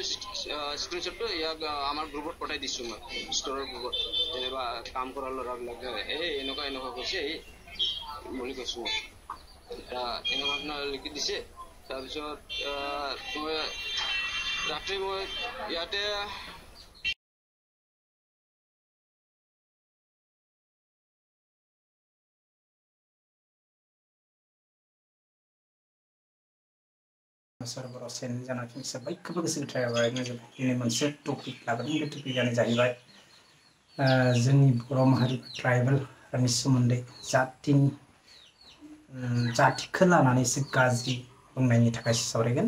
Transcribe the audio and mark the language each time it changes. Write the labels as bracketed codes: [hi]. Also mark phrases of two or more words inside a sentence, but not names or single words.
[as] স্ক্ৰীনশ্বটটো ইয়াক আমাৰ গ্ৰুপত পঠাই দিছোঁ মই, ষ্টৰৰ গ্ৰুপত। যেনিবা কাম কৰা ল'ৰাবিলাক এনেকুৱা কৈছে বুলি কৈছোঁ মই। এনেকুৱা লিখি দিছে। তাৰপিছত মই ৰাতি মই ইয়াতে [brx] सरबराव सेन जाना फिनसे बयखौबो गोसो गोथारै बरायनाय जाबाय। दिनै मोनसे टपिक लाबोदों। बे टपिकआनो जाहैबाय जोंनि बर' माहारि ट्राइबेलनि सोमोन्दै जातिखौ लानानै एसे गाज्रि बुंनायनि थाखाय सावरायगोन।